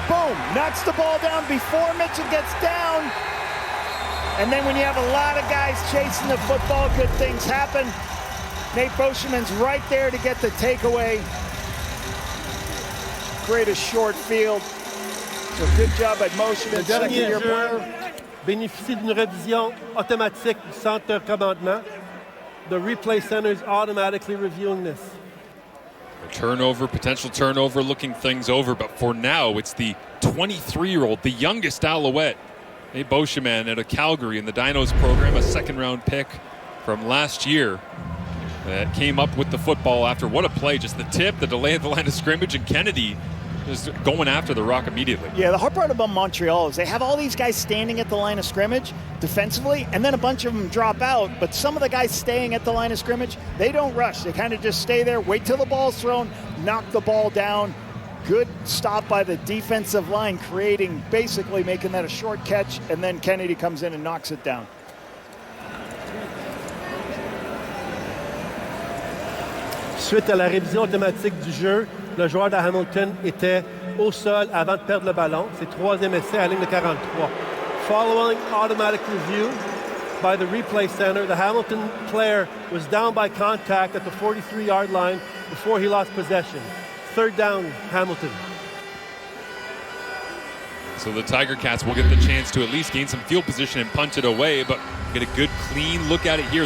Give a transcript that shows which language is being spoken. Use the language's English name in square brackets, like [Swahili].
[English] Boom, knocks the ball down before Mitchell gets down. And then when you have a lot of guys chasing the football, good things happen. Nate Beauchemin's right there to get the takeaway. Create a short field. So good job by Beauchemin. [French] Le dernier jeu bénéficie d'une révision automatique du centre commandement. [English] The replay center is automatically reviewing this. A turnover, potential turnover, looking things over. But for now, it's the 23-year-old, the youngest Alouette, Nate Beauchemin, out of Calgary in the Dinos program, a second-round pick from last year that came up with the football after what a play. Just the tip, the delay at the line of scrimmage, and Kennedy just going after the rock immediately. Yeah, the hard part about Montreal is they have all these guys standing at the line of scrimmage defensively, and then a bunch of them drop out, but some of the guys staying at the line of scrimmage, they don't rush. They kind of just stay there, wait till the ball's thrown, knock the ball down. Good stop by the defensive line, basically making that a short catch, and then Kennedy comes in and knocks it down. [French] Suite à la révision automatique du jeu, le joueur de Hamilton était au sol avant de perdre le ballon. C'est troisième essai à la ligne de 43. [English] Following automatic review by the replay center, the Hamilton player was down by contact at the 43-yard line before he lost possession. Third down, Hamilton. So the Tiger Cats will get the chance to at least gain some field position and punt it away, but get a good, clean look at it here.